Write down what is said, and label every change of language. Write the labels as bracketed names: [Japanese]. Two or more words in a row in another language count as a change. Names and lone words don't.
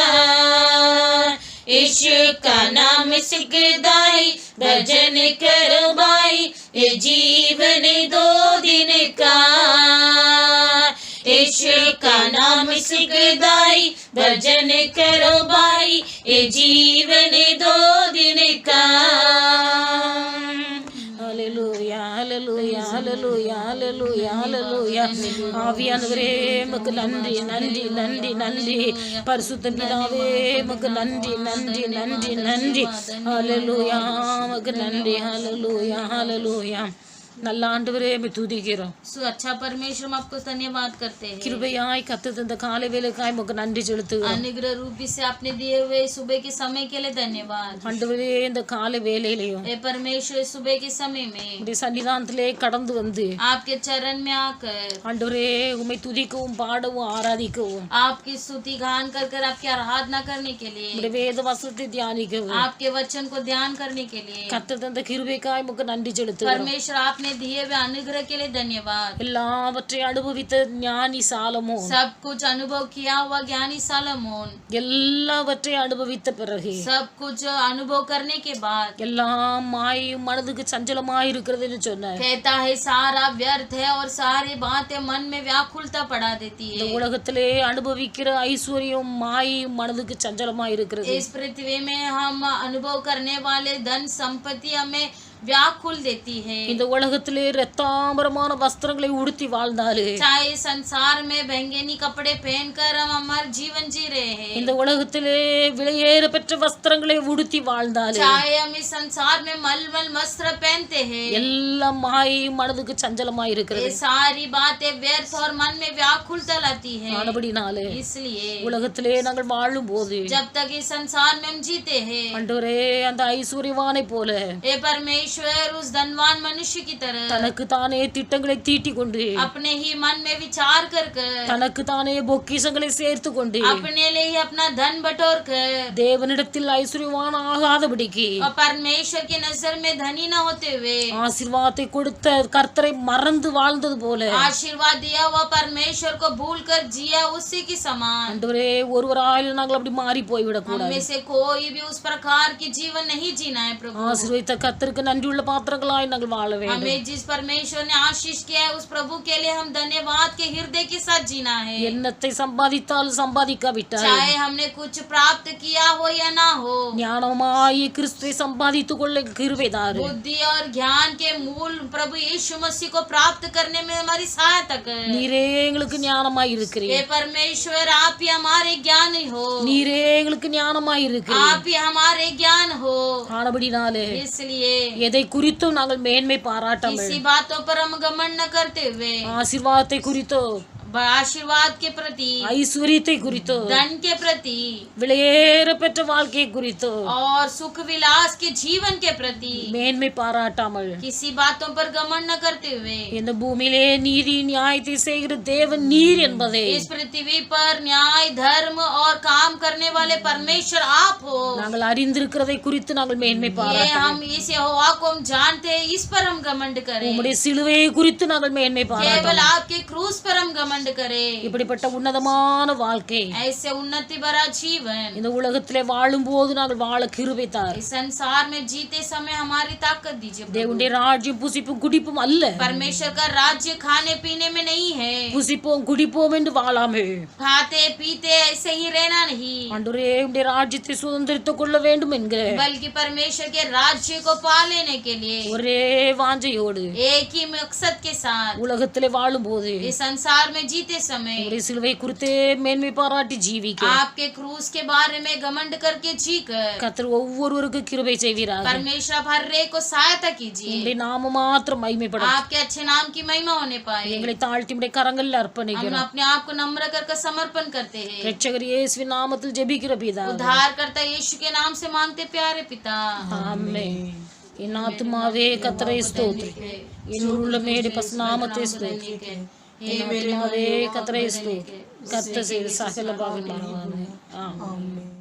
[Hindi] यीशु का नाम सुखदाई भजन करो भाई, ये जीवन 2 दिन का. यीशु का नाम सुखदाई भजन करो भाई, ये जीवन 2 दिन का. [Tamil] ஹல்லேலூயா ஹல்லேலூயா ஹல்லேலூயா ஹல்லேலூயா ஹல்லேலூயா. ஆவியானவரே உமக்கு நன்றி நன்றி நன்றி நன்றி. பரிசுத்த பிதாவே உமக்கு நன்றி நன்றி நன்றி நன்றி. ஹல்லேலூயா உமக்கு நன்றி. ஹல்லேலூயா ஹல்லேலூயா. நல்ல ஆண்டவரே உம்மை துதிக்கிறோம். [Hindi] अच्छा परमेश्वर हम आपको धन्यवाद करते हैं. [Tamil] கிருபையாய் கத்து தந்த காலை வேளைக்காய் உமக்கு நன்றி செலுத்துகிறோம். [Hindi] अनुग्रह रूपी से आपने दिए हुए सुबह के समय के लिए धन्यवाद. [Tamil] ஆண்டவரே இந்த காலை வேளையிலையும் [Hindi] हे परमेश्वर सुबह के समय में [Tamil] உம்முடைய சன்னிதானத்திலே கடந்து வந்து [Hindi] आपके चरण में आकर [Tamil] ஆண்டவரே உம்மை துதிக்கவும் பாடவும் ஆராதிக்கவும் [Hindi] आपकी स्तुति गान कर कर आपकी आराधना करने के लिए, [Tamil] உம்முடைய வேத வசனத்தை தியானிக்கவும் [Hindi] आपके वचन को ध्यान करने के लिए [Tamil] கத்து தந்த கிருபைக்காய் உமக்கு நன்றி செலுத்துகிறோம். [Hindi] परमेश्वर आपने हमें दिए हुए अनुग्रह के लिए धन्यवाद। [Tamil] எல்லாவற்றையும் அனுபவித்த ஞானி சாலமோன் [Hindi] सब कुछ अनुभव किया हुआ ज्ञानी सालोमोन [Tamil] எல்லாவற்றையும் அனுபவித்த பிறகு [Hindi] सब कुछ अनुभव करने के बाद [Tamil] எல்லாம் மாயும் மனதுக்கு சஞ்சலமாய் இருக்கிறதுன்னு சொன்னார். [Hindi] कहता है सारा व्यर्थ है और सारी बातें मन में व्याकुलता पड़ा देती [Tamil] இந்த [Hindi] है। [Tamil] உலகத்திலே அனுபவிக்கிற ஐஸ்வர்யம் மாயும் மனதுக்கு சஞ்சலமாய் இருக்கிறது. [Hindi] इस पृथ्वी में हम अनुभव करने वाले धन संपत्ति हमें व्याकुल देती है। [Tamil] இந்த உலகத்திலே ரத்தாம்பரமான வஸ்திரங்களை உடுத்தி வாழ்ந்தாலே [Hindi] चाहे संसार में बैंगनी कपड़े पहनकर हम हमारा जीवन जी रहे हैं, [Tamil] இந்த உலகத்திலே விலையேற பெற்ற வஸ்திரங்களை உடுத்தி வாழ்ந்தாலே [Hindi] चाहे हम इस संसार में मलमल वस्त्र पहनते हैं, [Tamil] எல்லாம் மாயும் மனதுக்கு சஞ்சலமாய் இருக்கிறது. [Hindi] ये सारी बातें व्यर्थ और मन में व्याकुलता लाती है। [Tamil] ஆனபடினாலே [Hindi] इसलिए [Tamil] உலகத்திலே நாங்கள் வாழும் போது [Hindi] जब तक इस संसार में हम जीते हैं, [Tamil] ஆண்டவரே அந்த ஐஸ்வர்யவானை போல [Hindi] हे परमेश्वर उस धनवान मनुष्य की तरह [Tamil] தனக்கு தானே திட்டங்களை தீட்டிக் கொண்டு [Hindi] अपने ही मन में विचार कर [Tamil] தனக்கு தானே பொக்கிஷங்களை சேர்த்து கொண்டு [Hindi] अपने लिए ही अपना धन बटोर कर [Tamil] தேவனிடத்தில் ஐஸ்வர்யவான் ஆகாதபடிக்கு [Hindi] और परमेश्वर की नजर में धनी न होते हुए [Tamil] ஆசீர்வாதத்தை கொடுத்த கர்த்தரை மறந்து வாழ்ந்தது போல [Hindi] आशीर्वाद दिया हुआ परमेश्वर को भूल कर जिया उसी की समान [Tamil] ஆண்டவரே ஒருவராயிலும் நாங்கள் அப்படி மாறி போய்விடக் [Hindi] हम [Tamil] கூடாது. [Hindi] में से कोई भी उस प्रकार की जीवन नहीं जीना है प्रभु। [Tamil] ஆசீர்வதித்த கர்த்தருக்கு நன்றியுள்ள பாத்திரங்களாய் நாங்கள் வாழ வேண்டும். [Hindi] हमें जिस परमेश्वर ने आशीष किया है उस प्रभु के लिए हम धन्यवाद के हृदय के साथ जीना है। [Tamil] என்னத்தை சம்பாதித்தாலும் சம்பாதிக்காவிட்டால் [Hindi] चाहे हमने कुछ प्राप्त किया हो या ना हो, [Tamil] ஞானமாய் கிறிஸ்துவை சம்பாதித்துக் கொள்ள கிருபைதாரு. [Hindi] बुद्धि और ज्ञान के मूल प्रभु यीशु मसीह को प्राप्त करने में हमारी सहायता कर। [Tamil] நீரே எங்களுக்கு ஞானமாய் இருக்கிறீர். [Hindi] हे परमेश्वर आप ही हमारे ज्ञान हो, [Tamil] நீரே எங்களுக்கு ஞானமாய் இருக்கிறீர். [Hindi] आप ही हमारे ज्ञान हो। [Tamil] ஆனபடினாலே [Hindi] इसलिए [Tamil] எதை குறித்தும் நாங்கள் மேன்மை பாராட்டாமல் [Hindi] किसी बातों पर हम घमंड न करते हुए [Tamil] ஆசீர்வாதத்தை குறித்தோ [Hindi] आशीर्वाद के प्रति, [Tamil] ஐஸ்வர்யத்தை குறித்தோ [Hindi] धन के प्रति [Tamil] விலையேற பெற்ற வாழ்க்கையை குறித்தோ [Hindi] और सुख विलास के जीवन के प्रति [Tamil] மேன்மை பாராட்டாமல் [Hindi] किसी बातों पर घमंड न करते हुए [Tamil] இந்த பூமியிலே நீதி நியாயத்தை செய்கிற தேவன் நீர் என்பதை [Hindi] इस पृथ्वी पर न्याय धर्म और काम करने वाले परमेश्वर आप हो, [Tamil] நாங்கள் அறிந்திருக்கிறதை குறித்து நாங்கள் மேன்மை [Hindi] ये [Tamil] பாராட்டாமல் [Hindi] हम इस यहोवा को हम जानते हैं, इस पर हम घमंड करें। [Tamil] உம்முடைய சிலுவையை குறித்து நாங்கள் மேன்மை [Hindi] केवल [Tamil] பாராட்டாமல் [Hindi] आपके क्रूस पर हम घमंड करें। [Tamil] இப்படிப்பட்ட உன்னதமான வாழ்க்கை [Hindi] ऐसे उन्नति भरा जीवन [Tamil] இந்த உலகத்திலே வாழும் போது நாங்கள் வாழ கிருபை தார். [Hindi] इस संसार में जीते समय हमारी ताकत दीजिए प्रभु। [Tamil] தேவனுடைய ராஜ்யம் புசிப்பும் குடிப்பும் அல்ல. [Hindi] परमेश्वर का राज्य खाने पीने में नहीं है, [Tamil] புசிப்போம் குடிப்போம் என்று வாழாமல் [Hindi] खाते पीते ऐसे ही रहना नहीं, [Tamil] ஆண்டவரே உம்முடைய ராஜ்யத்தை சுதந்திரித்துக் கொள்ள வேண்டும் என்கிற [Hindi] बल्कि परमेश्वर के राज्य को पा लेने के लिए [Tamil] ஒரே வாஞ்சையோடு [Hindi] एक ही मकसद के साथ [Tamil] உலகத்திலே வாழும் போது [Hindi] इस संसार में जीते समय [Tamil] உம்முடைய சிலுவை குறித்தே மேன்மை பாராட்டி ஜீவிக்க [Hindi] आपके क्रूस के बारे में घमंड करके जीकर [Tamil] கர்த்தர் ஒவ்வொருவருக்கு கிருபை செய்வீராக. [Hindi] परमेश्वर आप हर एक को सहायता कीजिए, [Tamil] உம்முடைய நாமம் மாத்திரம் மகிமைப்படும். [Hindi] आपके अच्छे नाम की महिमा होने पाए। [Tamil] எங்களை தாழ்த்தி உம்முடைய கரங்களில் [Hindi] हम [Tamil] அர்ப்பணிக்கிறோம். [Hindi] अपने आप को नम्र कर समर्पण करते हैं। [Tamil] இரட்சகர் இயேசுவின் நாமத்தில் ஜெபிக்கிற பிதா. उद्धार करता यीशु के नाम से मांगते प्यारे पिता, ஆமென். என் ஆத்துமாவே கர்த்தரை ஸ்தோத்திரி, என் உள்ளமே பசுநாமத்தை ஸ்தோத்திரி. என் ஆத்துமாவே கர்த்தரை ஸ்தோத்திரி, கர்த்தர் செய்த சகல பாவங்களும். ஆமென்.